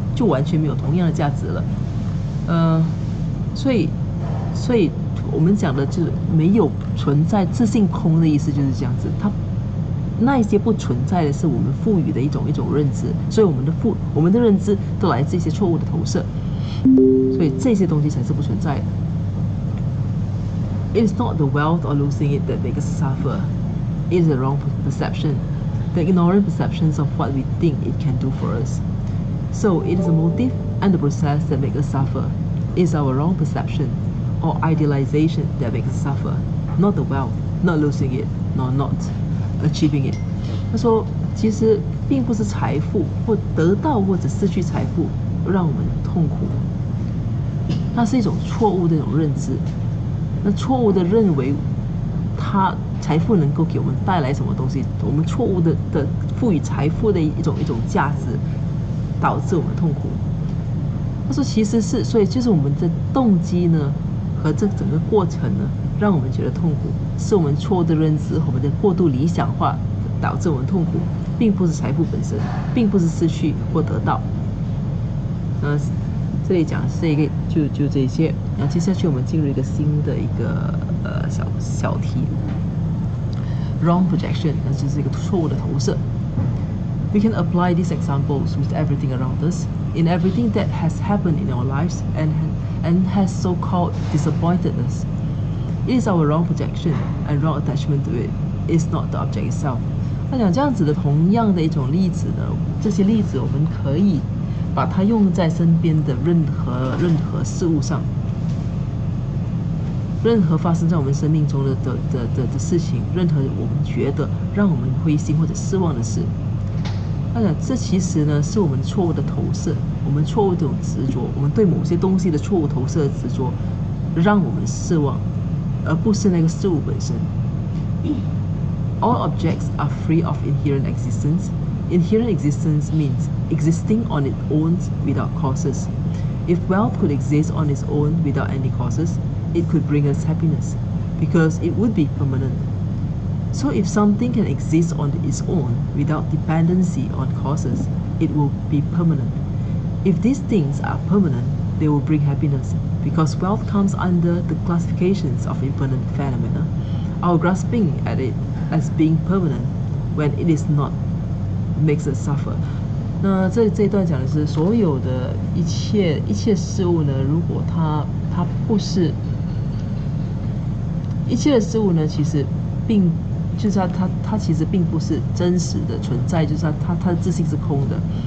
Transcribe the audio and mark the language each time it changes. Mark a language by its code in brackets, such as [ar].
[zh] 就完全没有同样的价值了。所以我们讲的就是没有存在自性空的意思就是这样子。那一些不存在的是我们赋予的一种认知，所以我们的认知都来自一些错误的投射，所以这些东西才是不存在的。 [en] It is not the wealth or losing it that makes us suffer. It is the wrong perception, the ignorant perceptions of what we think it can do for us. So it is the motive and the process that make us suffer. It is our wrong perception or idealization that makes us suffer, not the wealth, not losing it, nor not achieving it. [zh] 他说，其实并不是财富或得到或者失去财富让我们痛苦，那是一种错误的一种认知。那错误的认为，财富能够给我们带来什么东西？我们错误的赋予财富的一种价值，导致我们痛苦。他说，其实是，所以就是我们的动机呢，和这整个过程呢，让我们觉得痛苦，是我们错误的认知，我们的过度理想化导致我们痛苦，并不是财富本身，并不是失去或得到。这里讲是一个就这些，然后接下去我们进入一个新的一个小题 ， [en] wrong projection， [zh] 那就是一个错误的投射。 [en] We can apply these examples with everything around us, in everything that has happened in our lives and has so-called disappointed us. It is our wrong projection and wrong attachment to it. It is not the object itself. [zh] 那讲这样子的同样的一种例子呢，这些例子我们可以把它用在身边的任何事物上，任何发生在我们生命中的事情，任何我们觉得让我们灰心或者失望的事，那这其实呢是我们错误的投射，我们错误的这种执着，我们对某些东西的错误投射的执着，让我们失望，而不是那个事物本身。 [en] All objects are free of inherent existence. Inherent existence means existing on its own without causes. If wealth could exist on its own without any causes, it could bring us happiness, because it would be permanent. So if something can exist on its own without dependency on causes, it will be permanent. If these things are permanent, they will bring happiness, because wealth comes under the classifications of impermanent phenomena. Our grasping at it as being permanent when it is not makes us suffer. [zh] 那这一段讲的是所有的一切事物呢，如果它不是一切的事物呢，其实就是它其实并不是真实的存在，就是它的自性是空的。